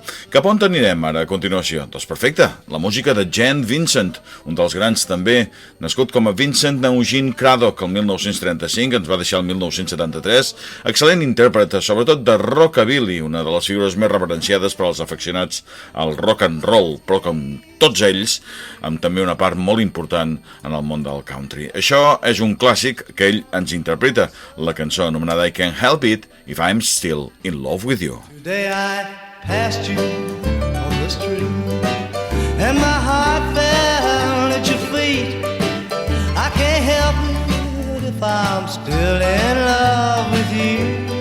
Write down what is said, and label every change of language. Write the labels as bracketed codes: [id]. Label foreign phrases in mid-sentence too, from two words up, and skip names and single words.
[ca] Cap on anirem ara a continuació? Doncs perfecte, la música de Vincent, un dels grans també, nascut com a Vincent Eugene Craddock el 1935, ens va deixar el 1973, excel·lent intèrpret, sobretot de rockabilly, una de les figures més reverenciades per als afeccionats al [en] rock and roll, [ca] però com tots ells, amb també una part molt important en el món del country. Això és un clàssic que ell ens interpreta, la cançó anomenada I Can't Help It If I'm Still in Love With You. [en] Today I passed you on the street, and my heart fell at your feet. I can't help it if I'm still in love with you.